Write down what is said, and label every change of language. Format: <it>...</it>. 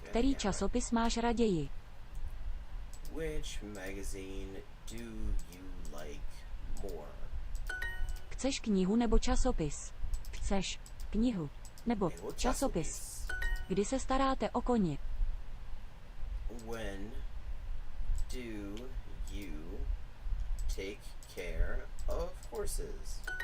<cs>Který časopis máš raději?</cs> <en>Which magazine do you like more?</en> <cs>Chceš knihu nebo časopis? Chceš knihu nebo časopis? Kdy se staráte o koně?</cs> <en>When do you take care of horses?</en>